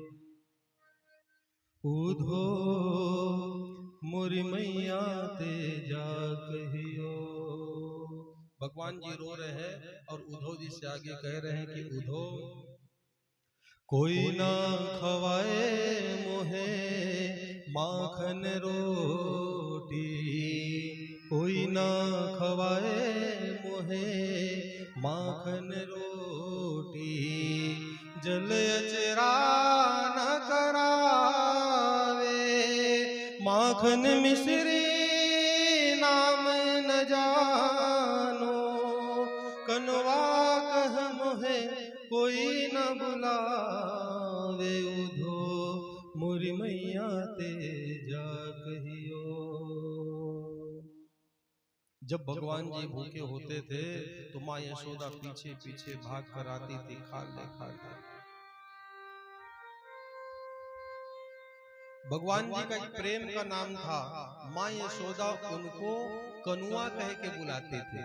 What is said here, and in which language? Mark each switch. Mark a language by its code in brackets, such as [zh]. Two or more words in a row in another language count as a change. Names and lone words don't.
[bra] उद्धो मोरी मैया ते जा कहियो। [hi] भगवान जी रो रहे हैं और उद्धव जी से आगे कह रहे हैं कि उद्धव, [bra] कोई ना खवाए मोहे माखन रोटी, कोई ना खवाए मोहे माखन रोटी, जल अचरा न करावे, माखन मिश्री नाम न जानो, कनवा न बुलावे उधो मोरी मैया ते जा कहियो। [hi] जब भगवान जी भूखे होते थे तो माँ यशोदा पीछे पीछे भाग कर आती थी, खा ले। भगवान जी का एक प्रेम का नाम था, माँ यशोदा उनको कनुआ कह के बुलाते थे।